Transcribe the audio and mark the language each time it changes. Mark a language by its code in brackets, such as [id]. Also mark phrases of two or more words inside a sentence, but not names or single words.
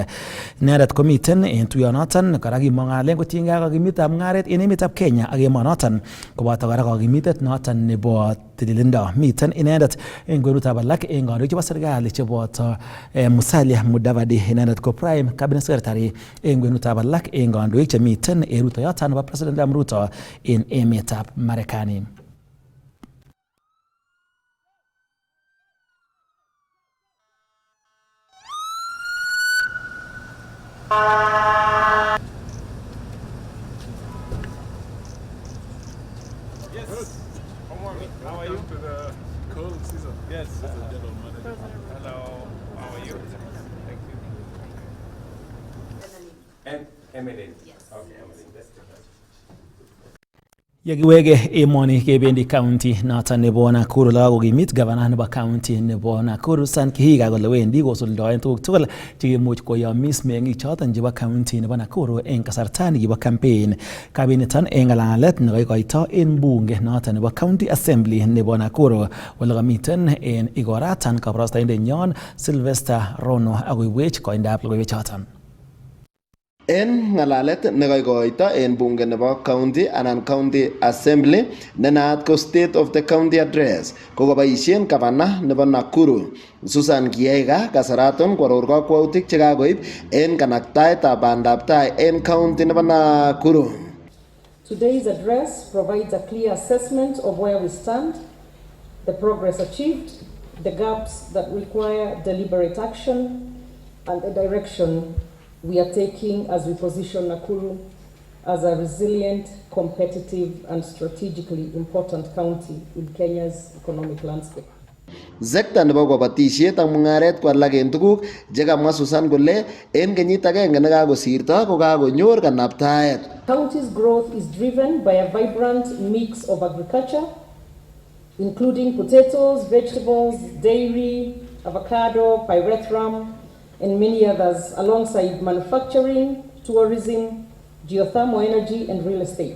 [kln] Inendet komiten en tuyonoton kora kimong'alen kotiengei ak kakimitab mung'aret en emetab Kenya ak emonoton koboto kora kakimitet noton nebo tililindo. Miten inendet en kwenutab alak en kandoik chebo serikali cheboto Musalia Mudavadi, inendet ko [en] Prime Cabinet Secretary [kln] en kwenutab alak en kandoik chemiten en rutoyoton nebo President William Ruto en emetab Marekani. [en] Yes. How are you? To the cold season. Yes. Hello. How are you? Thank you. Emily. Yes. Okay, Emily. That's good. [kln] Yekiwege emoni kebendi county noton nebo Nakuru la kokimit governor nebo county nebo Nakuru San Kihiga kole wendi kosuldoen tuguk tugul chekimuch koyomis meng'ik choton chebo county nebo Nakuru en kasarta nekibo campaign. Kabiniton en ng'alalet nekoikoito en bunge noton nebo [en] County Assembly [kln] nebo Nakuru ole kamiten en igoratan kabarastaindenyon Sylvester Rono akoibwech koindab logoiwek choton. En ng'alalet nekoikoito en bunge nebo county anan county assembly nenaat ko [en] state of the county address [kln] kokoboisien gavana nebo Nakuru Susan Kihika kasaraton kworor kakwautik chekakoib en kanaktaetab bandaptai en county nebo Nakuru. [en] Today's address provides a clear assessment of where we stand, the progress achieved, the gaps that require deliberate action, and the direction we are taking as we position Nakuru as a resilient, competitive, and strategically important county in Kenya's economic landscape. [kln] Sekta nebo kabatisiet ak mung'aret ko alak en tuguk chekamwa Susan kole en kenyit agenge nekakosirto ko kakonyor kanaptaet. [en] County's growth is driven by a vibrant mix of agriculture, including potatoes, vegetables, dairy, avocado, pyrethrum, and many others, alongside manufacturing, tourism, geothermal energy, and real estate.